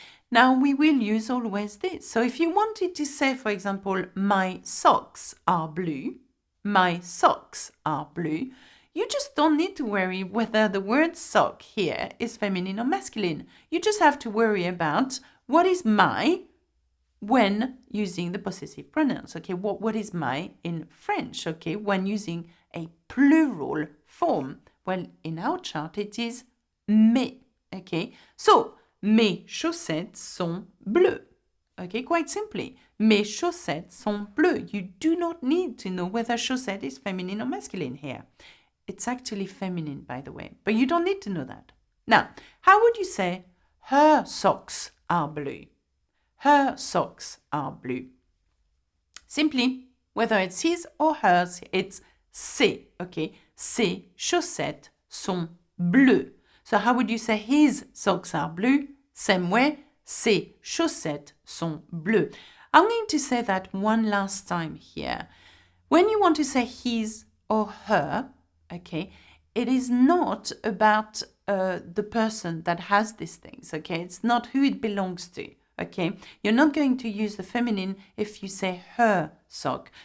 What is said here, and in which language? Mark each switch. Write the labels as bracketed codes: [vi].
[en] Now, we will use always this. So if you wanted to say, for example, my socks are blue, my socks are blue, you just don't need to worry whether the word sock here is feminine or masculine. You just have to worry about what is my when using the possessive pronouns. Okay, what is my in French? Okay, when using a plural form. Well, in our chart, it is mes. Okay, so [fr] mes chaussettes sont bleues. [en] Okay, quite simply, [fr] mes chaussettes sont bleues. [en] You do not need to know whether chaussette is feminine or masculine here. It's actually feminine, by the way, but you don't need to know that. Now, how would you say her socks are blue? Her socks are blue. Simply, whether it's his or hers, it's ses, okay? [fr] Ses chaussettes sont bleues. [en] So how would you say his socks are blue? Same way, [fr] ses chaussettes sont bleues. [en] I'm going to say that one last time here. When you want to say his or her, okay, it is not about the person that has these things, okay? It's not who it belongs to, okay? You're not going to use the feminine if you say her sock.